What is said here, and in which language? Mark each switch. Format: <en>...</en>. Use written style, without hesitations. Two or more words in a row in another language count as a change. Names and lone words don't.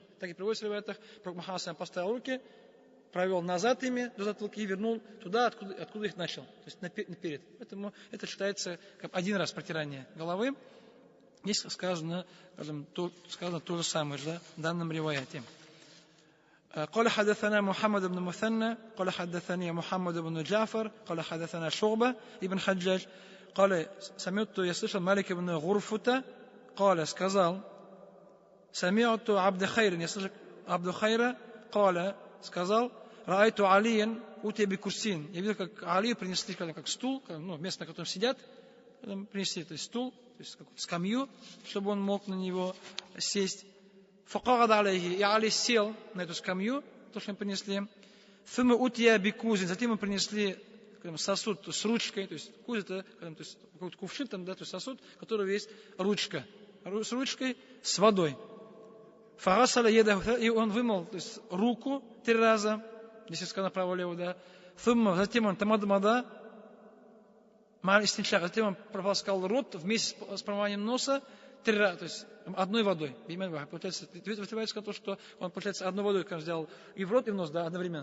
<ru>Так и приводится в риваятах, Пророк Мухаммад поставил руки, провел назад ими до затылка и вернул туда, откуда их начал, то есть наперед. Поэтому это считается как 1 раз протирание головы. Здесь сказано то же самое, да, в данном риваяте.</ru> <ar>قال حدثنا محمد بن مثنى قال حدثني محمد بن جعفر قال حدثنا شعبة ابن حجاج قال سمعت,</ar> <ru>я слышал Малик ибн Гурфута, قال, сказал,</ru> <ar>سمعت عبد خير,</ar> <ru>я слышал Абду Хайра, قال, сказал,</ru> <ar>رأيت عليا أتي بكرسين,</ar> <ru>я видел, как Али принесли как стул, место, на котором сидят, принесли, то есть стул, то есть какую-то скамью, чтобы он мог на него сесть.</ru> <ar>فقعد عليه,</ar> <ru>и Али сел на эту скамью, то, что им принесли.</ru> <ar>ثم أتي بكوز,</ar> <ru>затем им принесли сосуд с ручкой, то есть куз это то есть какой-то кувшин, там, да, то есть сосуд, у которого есть ручка, с ручкой, с водой.</ru> <ar>فغسل يده,</ar> <ru>и он вымыл, то есть руку 3 раза, здесь сказано право-лево, да. Затем он тамадмада, затем он прополоскал рот вместе с промыванием носа 3 раза, то есть одной водой. Получается, выливается то, что он, получается, одной водой сделал и в рот, и в нос, да, одновременно.</ru>